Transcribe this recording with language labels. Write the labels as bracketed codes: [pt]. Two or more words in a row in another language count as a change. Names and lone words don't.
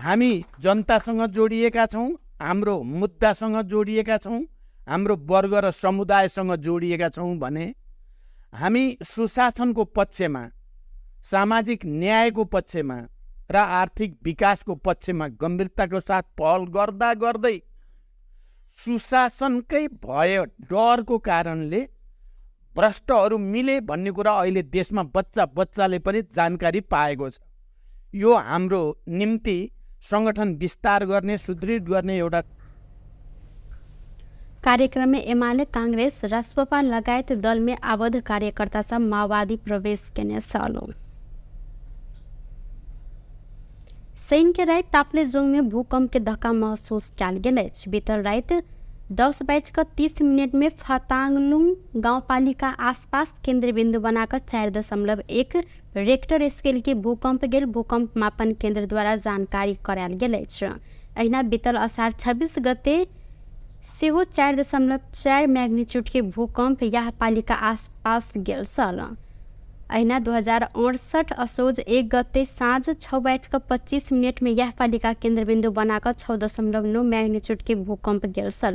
[ne] हामी जनतासँग जोडिएका छौँ, हाम्रो मुद्दासँग जोडिएका छौँ, हाम्रो वर्ग र समुदायसँग जोडिएका छौँ भने हामी सुशासनको पक्षमा, सामाजिक न्यायको पक्षमा र आर्थिक विकासको पक्षमा गम्भीरताको साथ पहल गर्दा गर्दै सुशासनकै भय डरको कारणले भ्रष्टहरू मिले भन्ने कुरा अहिले देशमा बच्चाले पनि जानकारी पाएको छ। यो हाम्रो निम्ति संगठन विस्तार गर्ने, सुदृढ गर्ने एउटा [mai] कार्यक्रम में एमाले कांग्रेस राष्ट्रपा लगायत दल में आबद्ध कार्यकर्ता सब माओवादी प्रवेश केने सालो। सैन के रात ताप्लेजुङ में भूकंप के धक्का महसूस कल गए। बीतल रात 10:30 में फताङलुङ गाउँपालिका आसपास केंद्र बिंदु बनाकर 4.1 रेक्टर स्केल के भूकंप गेल भूकंप मापन केंद्र द्वारा जानकारी करायल गेल। अहिना बीतल असार 26 गते सेहो 4.4 मैग्नीट्यूड के भूकंप यह पालिका आसपास गेल सल। अहिना 2068 असोज 1 गते साँझ 6:25 में यह पालिका केन्द्रबिंदु बनाकर 6.9 मैग्नीट्यूड के भूकंप गेल सल।